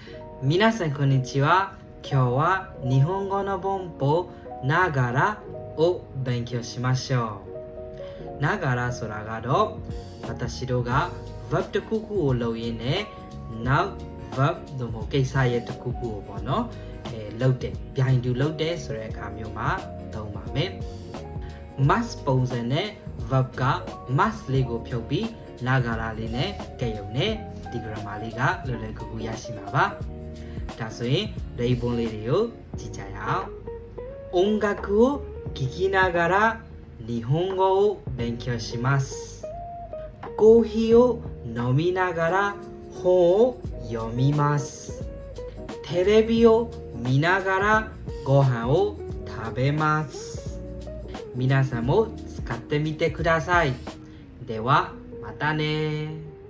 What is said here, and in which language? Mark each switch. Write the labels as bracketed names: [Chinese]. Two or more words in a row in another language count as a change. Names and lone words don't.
[Japanese] 皆さんこんにちは。今日は日本語の文法ながらを勉強しましょう。 [Burmese] ながらဆိုတာကတော့私 တို့ が verb တစ်ခုခုကိုလုပ်ရင်းနဲ့နောက် verb သို့မဟုတ်ကိစ္စရဲ့တစ်ခုခုကိုပေါ့နော်လုပ်တယ်ပြိုင်တူ လုပ်တယ်ဆိုတဲ့အခါမျိုးမှာသုံးပါမယ် must ပုံစံနဲ့ verb က must လေးကိုဖြုတ်ပြီးနာဂါရာလေးနဲ့ ကြက်ရုံနဲ့ဒီ grammar လေးကလွယ်လွယ်ကူကူရရှိမှာပါဒါဆိုရင်例文လေးတွေကိုကြည့်ကြရအောင် [Japanese] 音楽を聴きながら日本語を勉強しますコーヒーを飲みながら本を読みますテレビを見ながらご飯を食べます皆さんも使ってみてくださいではまたね